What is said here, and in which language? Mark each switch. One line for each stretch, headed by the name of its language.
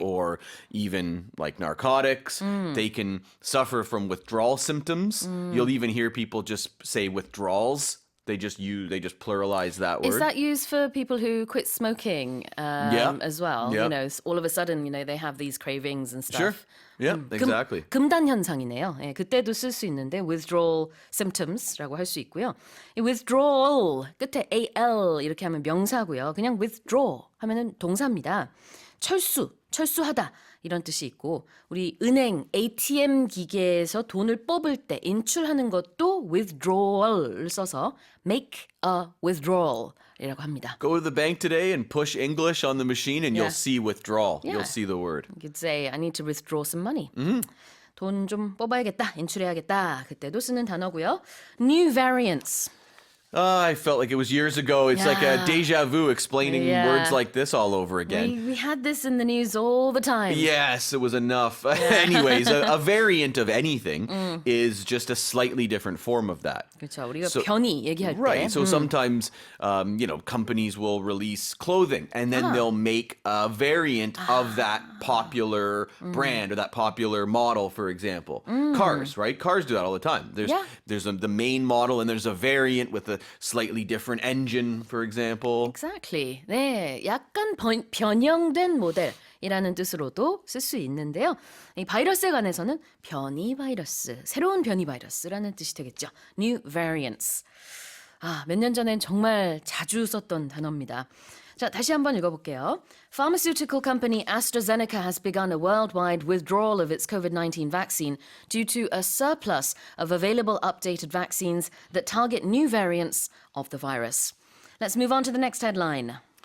English: or even like narcotics, they can suffer from withdrawal symptoms. You'll even hear people just say withdrawals. They just pluralize that word. Is that used for people who quit smoking as well? Yeah. All of a sudden, they have these cravings and stuff. Sure. Yeah, exactly.
Korean: 금단 현상이네요. 예, 그때도 쓸 수 있는데
English: withdrawal symptoms
Korean: 라고 할 수 있고요. 이 withdrawal 끝에 al 이렇게 하면 명사고요. 그냥 withdraw 하면은 동사입니다. 철수하다 이런 뜻이 있고 우리 은행 ATM 기계에서 돈을 뽑을 때 인출하는 것도 withdrawal을 써서
English: make a withdrawal
Korean: 이라고 합니다.
English: Go to the bank today and push English on the machine and Yeah. you'll see withdrawal. Yeah. You'll see the word. You could say I need to withdraw some money.
Korean: 돈 좀 뽑아야겠다, 인출해야겠다. 그때도 쓰는 단어고요.
English: New variants. I felt like it was years ago. It's like a Yeah. deja vu explaining Yeah. words like this all over again. We had this in the news all the time. Yes, it was enough. Anyways, a variant of anything is just a slightly different form of that.
Korean: 그렇죠. 우리가
English: So-
Korean: 변이 얘기할 때.
English: Right. So sometimes, companies will release clothing and then they'll make a variant of that popular brand or that popular model, for example. Cars, right? Cars do that all the time. There's the main model and there's a variant with a slightly different engine, for example. Exactly.
Korean: 네, 약간 변형된 모델이라는 뜻으로도 쓸 수 있는데요. 이 바이러스에 관해서는 변이 바이러스, 새로운 변이 바이러스라는 뜻이 되겠죠.
English: New variants.
Korean: 몇 년 전엔 정말 자주 썼던 단어입니다. 자, 다시 한번 읽어볼게요.
English: Pharmaceutical company AstraZeneca has begun a worldwide withdrawal of its COVID-19 vaccine due to a surplus of available updated vaccines that target new variants of the virus. Let's move on to the next headline.